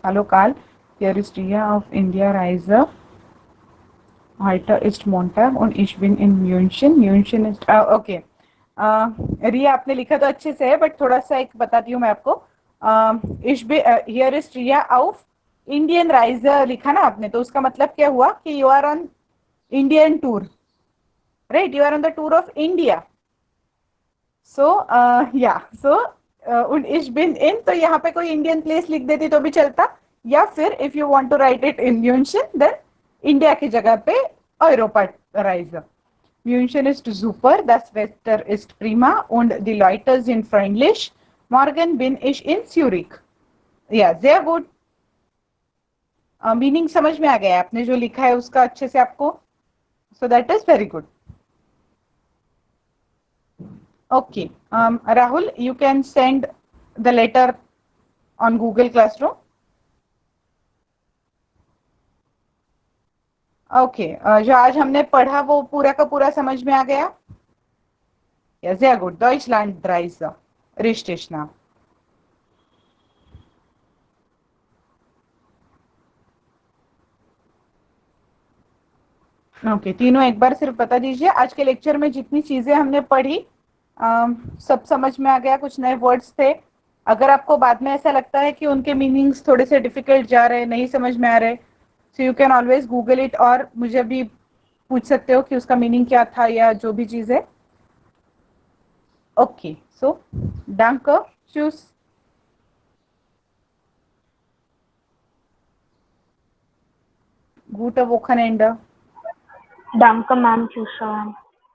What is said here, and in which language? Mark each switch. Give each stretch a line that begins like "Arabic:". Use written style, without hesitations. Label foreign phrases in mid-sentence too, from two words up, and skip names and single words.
German: Hallo Karl, hier ist Ria auf India Reise. Heute ist Montag und ich bin in München. München ist okay.
Hindi: रिया आपने लिखा तो अच्छे से है, बट थोड़ा सा एक बताती हूँ मैं आपको.
German: ich bin hier ist Ria auf Indien Reise
Hindi: लिखा ना आपने, तो उसका मतलब क्या हुआ कि
English: you are on Indian tour, right? You are on the tour of India. So
German: ja so und ich bin in,
Hindi: तो यहाँ पे कोई इंडियन प्लेस लिख देती तो भी चलता, या फिर
English: if you want to write it
German: in München
Hindi: देन इंडिया की जगह पे
German: Europa Reise. München ist super, das Wetter ist prima und die Leute sind freundlich. Morgen bin ich in Zürich. Ja, sehr gut.
Hindi: मीनिंग समझ में आ गया आपने जो लिखा है उसका अच्छे से आपको?
English: So that is very good. Okay, Rahul, you can send the letter on Google Classroom.
Hindi: Okay, जो आज हमने पढ़ा वो पूरा का पूरा समझ में आ गया?
German: Ja, sehr gut. Deutschlandreise. Richtig, na.
Hindi: ओके, तीनों एक बार सिर्फ बता दीजिए आज के लेक्चर में जितनी चीजें हमने पढ़ी सब समझ में आ गया? कुछ नए वर्ड्स थे? अगर आपको बाद में ऐसा लगता है कि उनके मीनिंग्स थोड़े से डिफिकल्ट जा रहे, नहीं समझ में आ रहे,
English: so you can always google it
Hindi: और मुझे भी पूछ सकते हो कि उसका मीनिंग क्या था या जो भी चीज है.
English: Okay, so
German: danke, tschüss. Gute Wochenende. Danke, Ma'am. Tschüss, Ma'am.